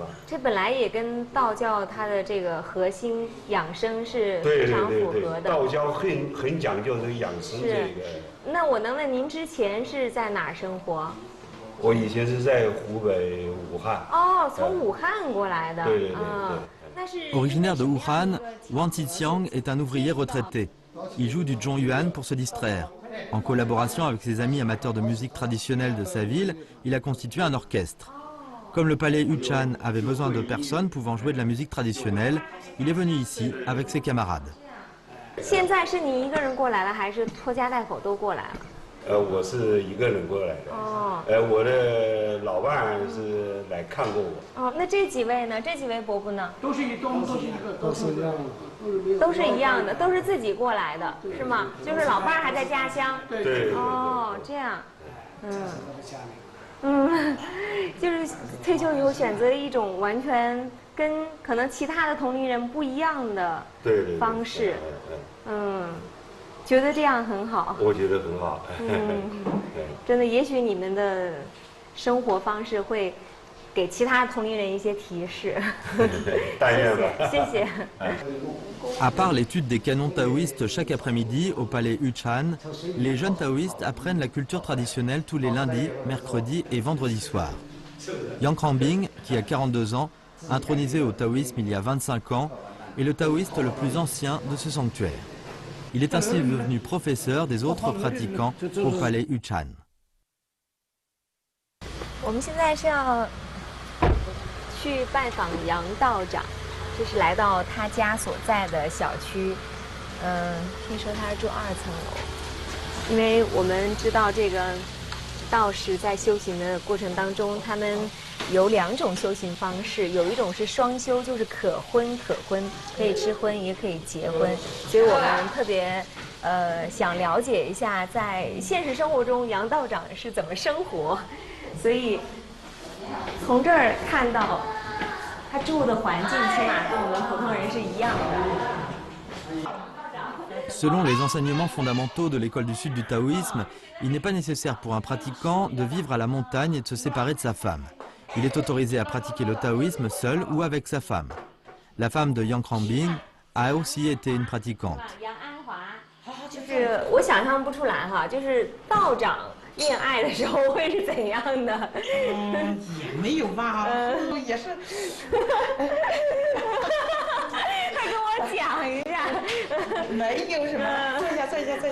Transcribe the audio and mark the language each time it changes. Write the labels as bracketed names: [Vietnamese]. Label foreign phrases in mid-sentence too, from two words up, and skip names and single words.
[Chinese] 这本来也跟道教它的这个核心养生是非常符合的。道教很讲究这个养生这个。那我能问您之前是在哪儿生活？我以前是在湖北武汉。从武汉过来的。对。 [French] Originaire de Wuhan, Wang Ziqiang est un ouvrier retraité. Il joue du zhongyuan pour se distraire. En collaboration avec ses amis amateurs de musique traditionnelle de sa ville, il a constitué un orchestre. Comme le palais Yuchan avait besoin de personnes pouvant jouer de la musique traditionnelle, il est venu ici avec ses camarades. [Chinese] 现在是你一个人过来了，还是拖家带口都过来了？我是一个人过来的。哦。我的老伴是来看过我。哦，那这几位呢？这几位伯伯呢？都是一样的，都是一样的，都是自己过来的，是吗？就是老伴儿还在家乡。对。哦，这样。就是退休以后选择一种完全跟可能其他的同龄人不一样的方式。觉得这样很好。我觉得很好。真的，也许你们的生活方式会给其他同龄人一些提示。谢谢。 [French] À part l'étude des canons taoïstes chaque après-midi au palais Yuchan, les jeunes taoïstes apprennent la culture traditionnelle tous les lundis, mercredis et vendredis soirs. Yang Rangbing, qui a 42 ans, intronisé au taoïsme il y a 25 ans, est le taoïste le plus ancien de ce sanctuaire. Il est ainsi devenu professeur des autres pratiquants au palais Yuchan. [Chinese] 我们现在是要去拜访杨道长，这是来到他家所在的小区。听说他是住2层楼，因为我们知道这个道士在修行的过程当中，他们有2种修行方式，有一种是双修，就是可婚，可以吃荤也可以结婚。所以我们特别想了解一下，在现实生活中杨道长是怎么生活。所以从这儿看到他住的环境，起码跟我们普通人是一样的。 [French] Selon les enseignements fondamentaux de l'école du Sud du taoïsme, il n'est pas nécessaire pour un pratiquant de vivre à la montagne et de se séparer de sa femme. Il est autorisé à pratiquer le taoïsme seul ou avec sa femme. La femme de Yang Rangbing a aussi été une pratiquante. [Chinese] 就是我想象不出来哈，就是道长恋爱的时候会是怎样的？也没有吧，也是。快跟我讲一下。没有什么，坐一下。